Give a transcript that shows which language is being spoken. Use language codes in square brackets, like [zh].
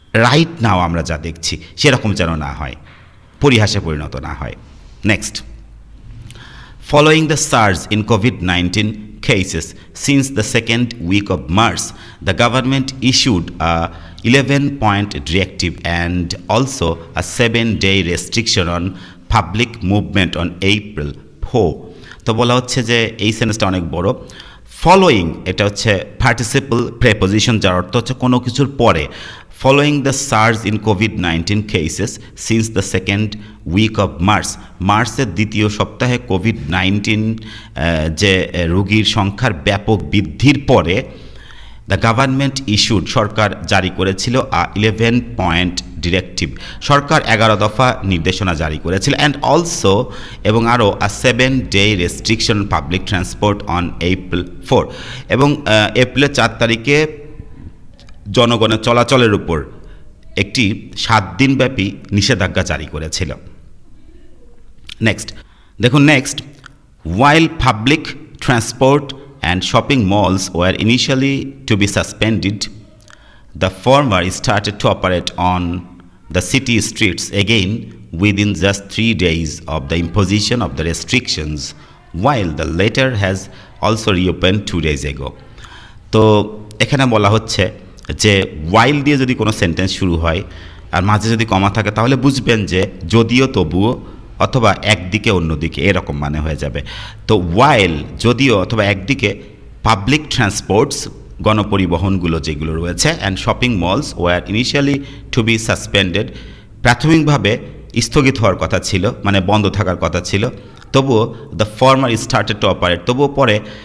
[en] right now [bn] আমরা যা দেখছি সেরকম যেন না হয়, পরিহাসে পরিণত না হয়। [en] Next, following the surge in COVID-19 cases since the second week of March, the government issued a 11-point directive and also a 7-day restriction on public movement on April 4. [bn] তো বলা হচ্ছে যে এই সেন্টেন্সটা অনেক বড়। ফলোয়িং এটা হচ্ছে পার্টিসিপল প্রেপোজিশন, যার অর্থ হচ্ছে কোনো কিছুর পরে। [en] Following the surge in COVID-19 cases since the second week of March, [bn] মার্চের দ্বিতীয় সপ্তাহে কোভিড-19 যে রোগীর সংখ্যার ব্যাপক বৃদ্ধির পরে [en] the government issued, [bn] সরকার জারি করেছিল 11-point ডিরেক্টিভ, সরকার 11 দফা নির্দেশনা জারি করেছিল, [en] and also [bn] এবং আরও 7-day [en] restriction public transport on April 4, [bn] এবং এপ্রিলের 4 তারিখে জনগণের চলাচলের উপর একটি 7 দিনব্যাপী নিষেধাজ্ঞা জারি করেছিল। [en] Next দেখুন, next, while public transport and shopping malls were initially to be suspended, the former started to operate on the city streets again within just 3 days of the imposition of the restrictions, while the latter has also reopened 2 days ago. [bn] তো এখানে বলা হচ্ছে যে ওয়াইল দিয়ে যদি কোনো sentence শুরু হয় আর মাঝে যদি কমা থাকে তাহলে বুঝবেন যে যদিও তবুও অথবা একদিকে অন্যদিকে এরকম মানে হয়ে যাবে। তো ওয়াইল যদিও অথবা একদিকে পাবলিক ট্রান্সপোর্টস গণপরিবহনগুলো যেগুলো রয়েছে [en] and shopping malls were initially to be suspended, [bn] প্রাথমিকভাবে স্থগিত হওয়ার কথা ছিল, মানে বন্ধ থাকার কথা ছিল, তবুও [en] the former started to operate, [bn] তবুও পরে